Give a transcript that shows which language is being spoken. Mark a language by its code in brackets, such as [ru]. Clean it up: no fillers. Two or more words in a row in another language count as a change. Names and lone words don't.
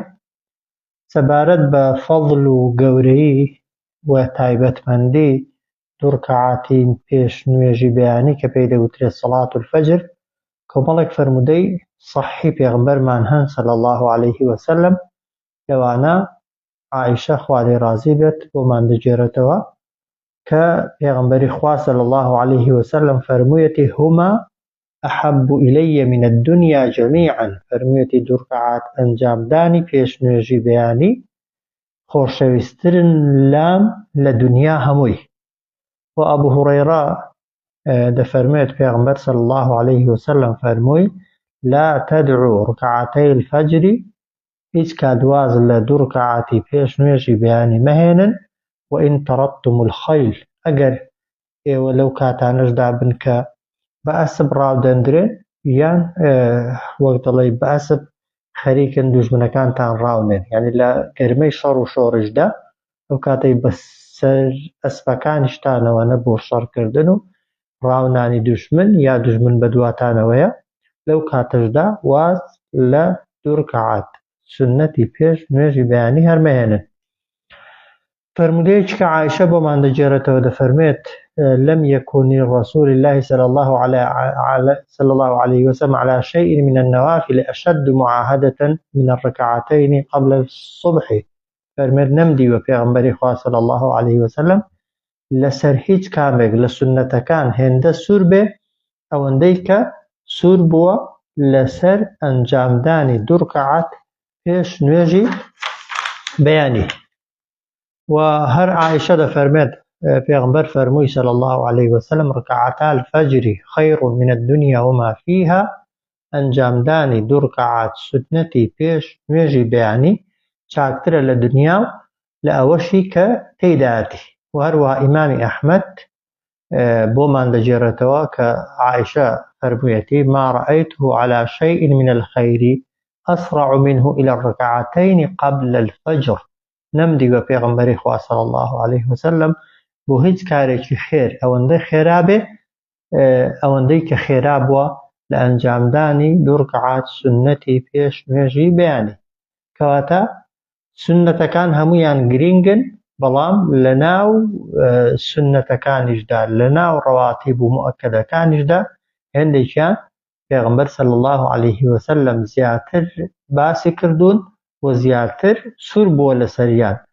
[ckb] سەبارەت بە فەضڵ و گەورەیی و تایبەتمەندی دوو ڕکعاتی پێش نوێژی بەیانی کە پێی دەوترێت [ar] سەڵات الفەجر، [ckb] کۆمەڵێک فەرموودەی سەحیح پێغەمبەرمان هەن [ar] صلی الله عليه وسلم. [ckb] لەوانە عائیشە خوا لێی ڕازی بێت بۆمان دەگێڕێتەوە کە پێغەمبەری خوا [ar] صلی الله عليه وسلم [ckb] فەرموویەتی [ar] هما أحب إلي من الدنيا جميعا، [ckb] فەرموویەتی دوو ڕکعات ئەنجامدانی پێش نوێژی بەیانی خۆشەویستترن لام لە دنیا هەمووی. و ئەبوو هوڕەیرە دەفەرموێت پێغەمبەر [ar] صلی الله عليه وسلم [ckb] فەرمووی [ar] لا تدعوا ركعتي الفجر، [ckb] هیچ کاتواز لە دوو ڕکعاتی پێش نوێژی بەیانی مەهێنن. [ar] وإن تركتم الخيل، [ckb] ئەگەر ئێوە لەو کاتانەشدا بن کە بە ئەسپ ڕاودەندرێن یان وەک دەڵێ بە ئەسپ خەریکن دوژمنەکانتان ڕاونێن، یعنی لە گەرمەی شەڕ و شۆڕشدا ئەو کاتەی بەسەر ئەسپەکانیشتانەوەنە بۆ شەڕکردن و ڕاونانی دوژمن یا دوژمن بە دواتانەوەیە، لەو کاتەشدا واز لە دوو ڕکعات سنەتی پێش نوێژی بەیانی هەرمەهێنن. فرمودەیەکی کە عائیشە بۆمان دەگێڕێتەوە دەفەرمێت [ar] لم يكن لرسول الله صلى الله عليه وسلم على شيء من النوافل أشد معاهدة من الركعتين قبل الصبح. [ckb] فرمێت نەمدیوە پێغەمبەری خوا [ar] صلی الله عليه وسلم [ckb] لەسەر هیچ کامێک لە سنەتەکان هێندە سوور بێ ئەوەندەی کە سوور بووە لەسەر ئەنجامدانی دوو ڕکعات پێش نوێژی بەیانی. و هەر عائیشە دەفەرمێت پێغەمبەر فەرمووی [ar] صلی الله عليه وسلم ركعتا الفجر خير من الدنيا وما فيها، [ckb] ئەنجامدانی دوو ڕکعات سنەتی پێش نوێژی بەیانی چاکترە لە دنیا لە ئەوەشی کە تێیداتی. و هەروەها ئیمامی ئەحمەد بۆمان دەگێڕێتەوە کە عائیشە فەرموویەتی [ar] ما رأيته على شيء من الخير أسرع منه إلى الركعتين قبل الفجر. [ckb] نەمدیوە پێغەمبەری خوا [ar] صلی الله عليه وسلم [ckb] بۆ هیچ کارێکی خێر ئەوەندەی خێرا بێ ئەوەندەی کە خێرا بووە لە ئەنجامدانی دوو ڕکعات سنەتی پێش نوێژی بەیانی. کەواتە سنەتەکان هەموویان گرنگن، بەڵام لە ناو سنەتەکانیشدا لە ناو ڕەواتیب و مؤەکەدەکانیشدا هێندێکیان پێغەمبەر [ar] صلی الله عليه وسلم [ckb] زیاتر باسی کردوون و زیاتر سوور بووە لەسەریان.